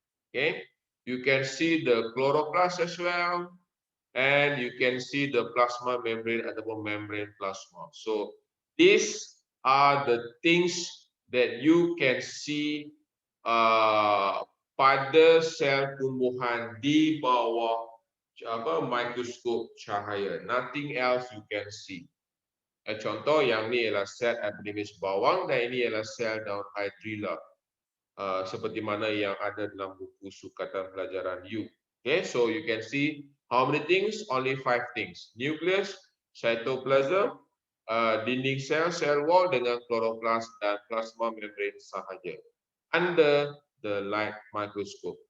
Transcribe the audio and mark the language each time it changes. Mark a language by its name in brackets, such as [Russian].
[English] Okay, you can see the chloroplast as well, and you can see the plasma membrane [Malay] ataupun membrane plasma. [English] So these are the things that you can see [Malay] pada sel tumbuhan di bawah mikroskop cahaya. [English] Nothing else you can see. [Malay] Contoh yang ni ialah sel epidermis bawang dan ini ialah sel daun hydrilla. Seperti mana yang ada dalam buku sukatan pelajaran U. [English] Okay, so you can see how many things? Only 5 things. Nucleus, cytoplasm, [Malay] dinding sel, [English] cell wall dengan chloroplast dan plasma membrane sahaja. Under the light microscope.